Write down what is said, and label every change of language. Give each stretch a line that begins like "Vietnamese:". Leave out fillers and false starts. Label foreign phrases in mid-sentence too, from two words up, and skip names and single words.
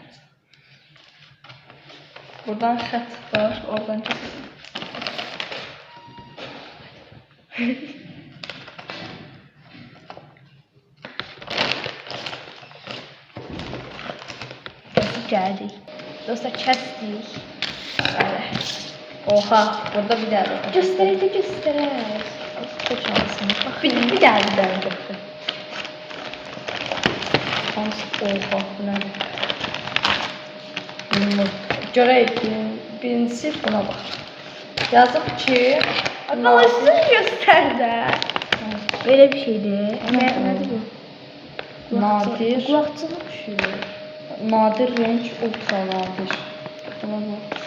Azerbaijani: Buradan xət var, oradan keçsin. Gəldik. Dostlar kəsdik. Oha, burada bir daha. Göstərək.
Turkish: Çok şanslısınız. Bir daha götür. Oha, bu ne?
Azerbaijani: Görək, birincisi buna bax. Yazıb ki, Balasını göstər də. Belə bir şeydir. Nədir bu? nadir, Qulaqçılıq şey. nadir renk, ultra nadir. Buna bax.